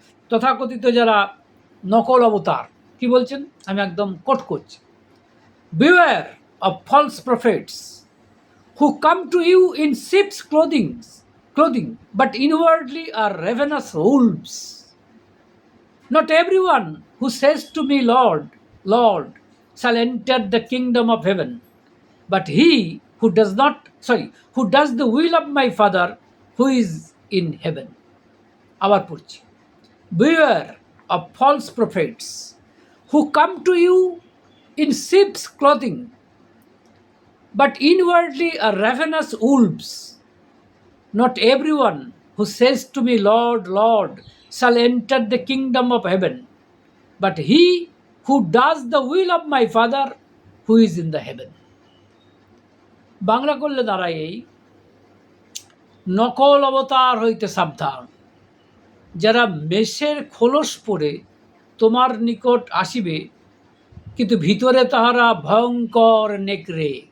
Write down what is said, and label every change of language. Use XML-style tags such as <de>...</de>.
<bn>তথাকথিত যারা নকল অবতার, কি বলছেন আমি একদম কোট করছি,</bn> <en>Beware of false prophets who come to you in sheep's clothing, but inwardly are ravenous wolves. Not everyone who says to me, Lord, Lord, shall enter the kingdom of heaven, but he who does the will of my Father who is in heaven.</en> <bn>আবার পড়ছি,</bn> <en>beware of false prophets who come to you in sheep's clothing, but inwardly are ravenous wolves. Not everyone who says to me, Lord, Lord, shall enter the kingdom of heaven, but he who does the will of my Father who is in the heaven.</en> <bn>Bangla করলে দাঁড়ায় এই, নকল অবতার হইতে সাবধান, যারা মেষের খোলস পরে তোমার নিকট আসিবে, কিন্তু ভিতরে তাহারা ভয়ঙ্কর নেকড়ে।</bn>